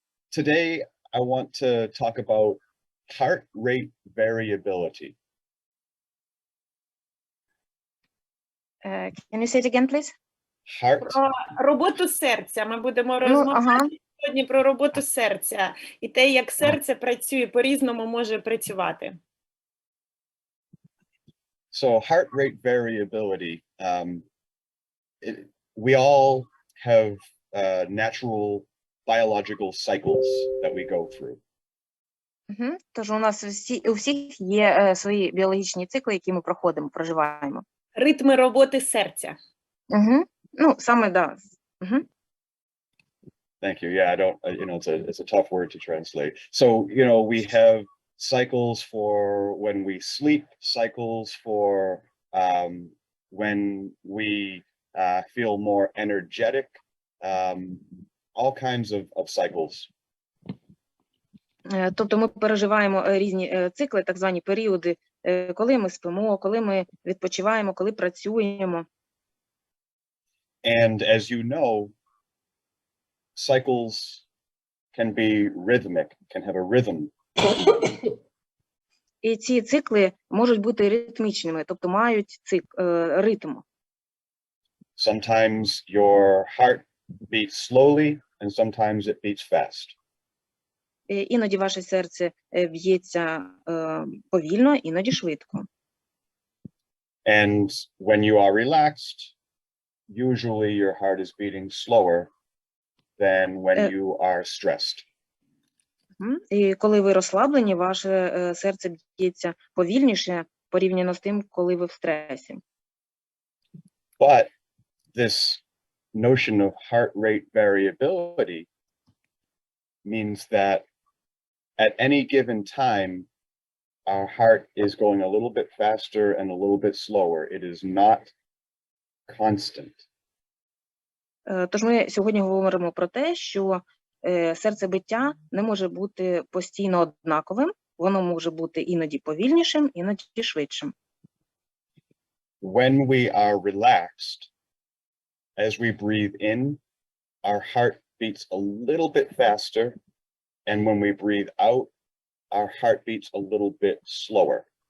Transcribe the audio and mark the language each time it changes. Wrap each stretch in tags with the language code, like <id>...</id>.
<en>Today, I want to talk about heart rate variability. Can you say it again, please? Heart</en> <uk>Про роботу серця. Ми будемо Ну, розмовляти ага. сьогодні про роботу серця і те, як серце працює, по-різному може працювати.</uk> <en>So heart rate variability, we all have natural biological cycles that we go through. Угу.</en> <uk>Тож у нас у всіх є свої біологічні цикли, які ми проходимо, проживаємо. Ритми роботи серця. Угу. Ну, саме, да. Угу.</uk> <en>Thank you. Yeah, I don't, it's a tough word to translate. So, we have cycles for when we sleep, cycles for when we feel more energetic, all kinds of cycles.</en> <uk>Тобто ми переживаємо різні цикли, так звані періоди, коли ми спимо, коли ми відпочиваємо, коли працюємо.</uk> <en>And as you know, cycles can be rhythmic, can have a rhythm.</en> <uk>І ці цикли можуть бути ритмічними, тобто мають ритм.</uk> <en>Sometimes your heart beats slowly and sometimes it beats fast.</en> <uk>Іноді ваше серце б'ється повільно, іноді швидко.</uk> <en>And when you are relaxed, usually your heart is beating slower than when you are stressed.</en> <uk>І коли ви розслаблені, ваше серце б'ється повільніше порівняно з тим, коли ви в стресі.</uk> <en>But this notion of heart rate variability means that at any given time, our heart is going a little bit faster and a little bit slower. It is not constant.</en> <uk>Тож ми сьогодні говоримо про те, що серцебиття не може бути постійно однаковим, воно може бути іноді повільнішим, іноді швидшим.</uk> <en>When we are relaxed, as we breathe in, our heart beats a little bit faster, and when we breathe out, our heart beats a little bit slower.</en>